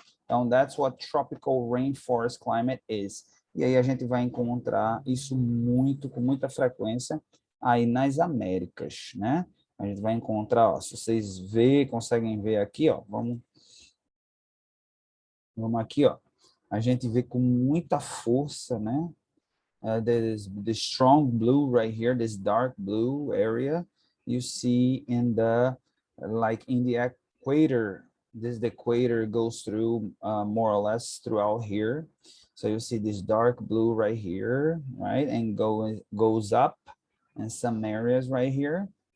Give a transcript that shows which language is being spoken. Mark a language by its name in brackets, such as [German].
[English] Então, that's what tropical rainforest climate is. [Portuguese] E aí a gente vai encontrar isso com muita frequência aí nas Américas, né? A gente vai encontrar, ó, se vocês conseguem ver aqui, ó, vamos aqui, ó. A gente vê com muita força, né? [English] There's the strong blue right here, this dark blue area. You see in the, like in the equator, the equator goes through more or less throughout here. So you see this dark blue right here, right? And goes up in some areas right here.